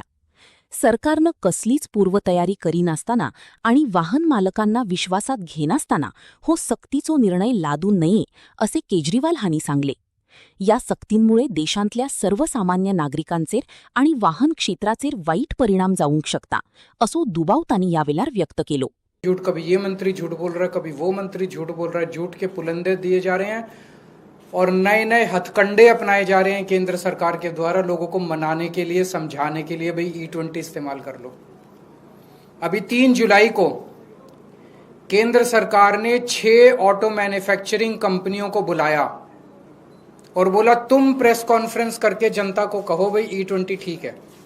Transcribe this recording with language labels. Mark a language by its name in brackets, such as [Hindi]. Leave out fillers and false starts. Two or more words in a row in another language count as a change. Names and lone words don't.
[Konkani] सरकारनं कसलीच पूर्वतयारी करीनासतना आणि वाहन मालकांना विश्वासात घेनासतना हो सक्तीचो निर्णय लादू नये असे केजरीवाल हांनी सांगले. या सक्तींमुळे देशांतल्या सर्वसामान्य नागरिकांचेर आणि वाहन क्षेत्राचेर वाईट परिणाम जावंक शकता असो दुबाव तांणी यावेळार व्यक्त केलो. [Hindi] झूठ, कभी ये मंत्री झूठ बोल रहा है, कभी वो मंत्री झूठ बोल रहा है, झूठ के पुलंदे दिए जा रहे हैं और नए नए हथकंडे अपनाए जा रहे हैं केंद्र सरकार के द्वारा लोगों को मनाने के लिए, समझाने के लिए भाई E20 इस्तेमाल कर लो. अभी 3 जुलाई को केंद्र सरकार ने 6 [English] auto manufacturing [Hindi] कंपनियों को बुलाया और बोला तुम [English] press conference [Hindi] करके जनता को कहो भाई E20 ठीक है.